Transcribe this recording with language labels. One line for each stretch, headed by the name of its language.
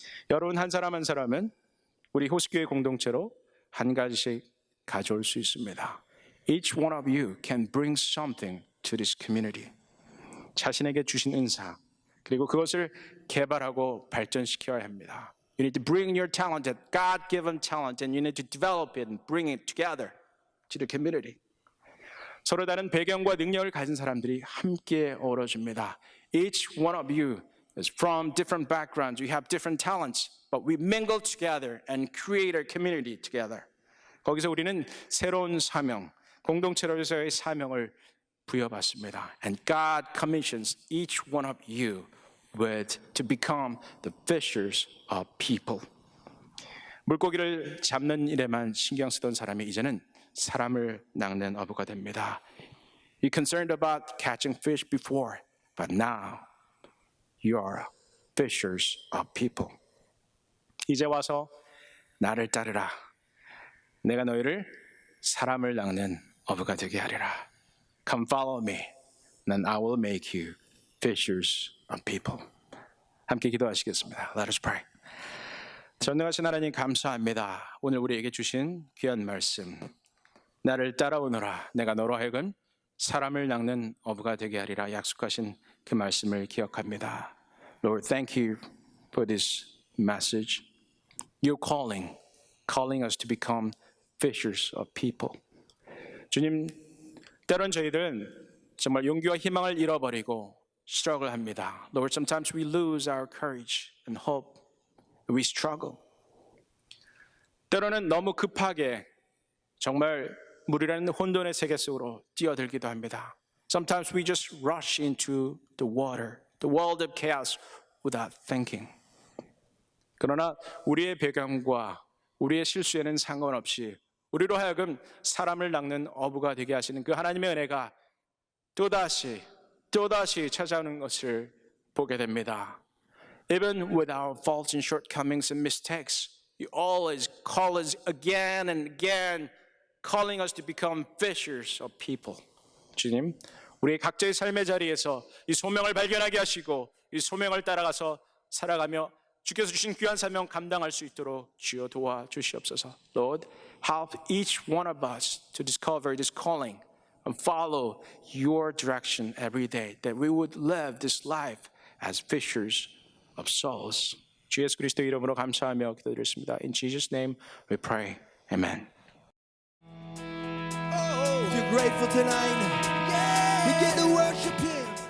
Korean: 여러분 한 사람 한 사람은 우리 호수교회 공동체로 한 가지씩 가져올 수 있습니다.
English: Each one of you can bring something to this community.
Korean: 자신에게 주신 은사, 그리고 그것을 개발하고 발전시켜야 합니다.
English: You need to bring your talent, that God-given talent, and you need to develop it and bring it together to the community.
Korean: 서로 다른 배경과 능력을 가진 사람들이 함께 어우러집니다.
English: Each one of you is from different backgrounds. You have different talents, but we mingle together and create a community together.
Korean: 거기서 우리는 새로운 사명, 공동체로서의 사명을 부여받습니다.
English: And God commissions each one of you to become the fishers of people.
Korean: 물고기를 잡는 일에만 신경 쓰던 사람이 이제는 사람을 낚는 어부가 됩니다.
English: You concerned about catching fish before, but now you are fishers of people.
Korean: 이제 와서 나를 따르라. 내가 너희를 사람을 낚는 어부가 되게 하리라.
English: Come follow me, then I will make you fishers of people.
Korean: 함께 기도하시겠습니다.
English: Let us pray.
Korean: 전능하신 하나님 감사합니다. 오늘 우리에게 주신 귀한 말씀. 나를 따라오너라. 내가 너로 하여금 사람을 낚는 어부가 되게 하리라 약속하신 그 말씀을 기억합니다.
English: Lord, thank you for this message. You're calling us to become fishers of people.
Korean: 주님, 때론 저희들은 정말 용기와 희망을 잃어버리고 struggle 합니다.
English: Lord, sometimes we lose our courage and hope. We struggle.
Korean: 때로는 너무 급하게 정말 물이라는 혼돈의 세계 속으로 뛰어들기도 합니다.
English: Sometimes we just rush into the water, the world of chaos without thinking.
Korean: 그러나 우리의 배경과 우리의 실수에는 상관없이 우리로 하여금 사람을 낚는 어부가 되게 하시는 그 하나님의 은혜가 또다시 찾아오는 것을 보게 됩니다.
English: Even with our faults and shortcomings and mistakes, you always call us again and again, calling us to become fishers of people.
Korean: 주님, 우리 각자의 삶의 자리에서 이 소명을 발견하게 하시고 이 소명을 따라가서 살아가며 주께서 주신 귀한 사명 감당할 수 있도록 주여 도와주시옵소서.
English: Lord, help each one of us to discover this calling and follow your direction every day, that we would live this life as fishers of souls.
Korean: 주 예수 그리스도 이름으로 감사하며 기도드렸습니다.
English: In Jesus' name we pray. Amen. If you're grateful tonight, begin to worship Him.